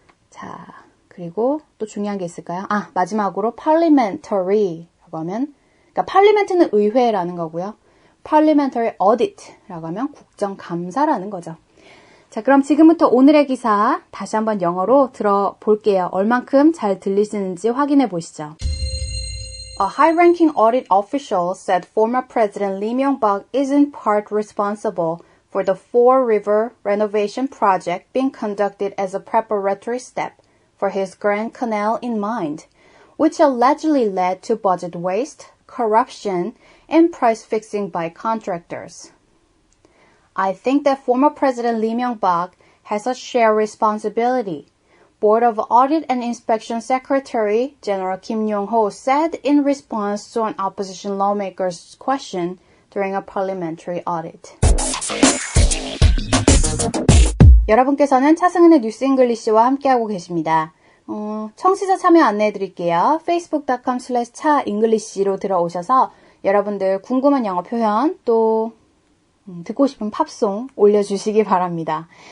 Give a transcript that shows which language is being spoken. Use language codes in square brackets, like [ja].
[ko] 자, 그리고 또 중요한 게 있을까요? 아, 마지막으로 parliamentary라고 하면 그러니까 parliament는 의회라는 거고요. [en] parliamentary audit [ko] 라고 하면 국정감사라는 거죠. 자, 그럼 지금부터 오늘의 기사 다시 한번 영어로 들어볼게요. 얼만큼 잘 들리시는지 확인해 보시죠. [en] A high-ranking audit official said former President Lee Myung-bak is in part responsible for the Four River renovation project being conducted as a preparatory step for his Grand Canal in mind, which allegedly led to budget waste, corruption, and price fixing by contractors. I think that former President Lee Myung-bak has a shared responsibility, Board of Audit and Inspection Secretary General Kim Yong-ho said in response to an opposition lawmaker's question during a parliamentary audit. [ko] 여러분께서는 차승은의 뉴스 잉글리시와 함께하고 계십니다. 청취자 참여 안내해 드릴게요. facebook.com/차잉글리시로 들어오셔서 여러분들 궁금한 영어 표현 또 듣고 싶은 팝송 올려주시기 바랍니다.